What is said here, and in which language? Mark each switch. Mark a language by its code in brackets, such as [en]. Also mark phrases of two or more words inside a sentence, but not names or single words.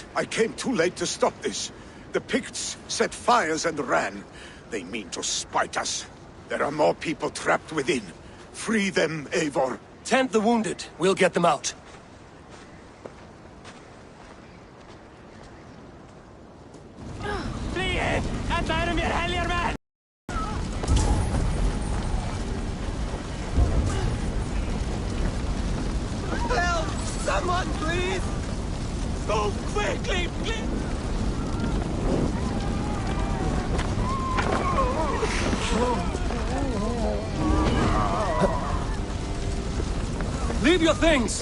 [en] I came too late to stop this. The Picts set fires and ran. They mean to spite us. There are more people trapped within. Free them, Eivor. Tend the wounded. We'll get them out. [no] Frihet! Jeg bærer mer helger med! [en] Help! Someone, please! Go quickly, please! Leave your things!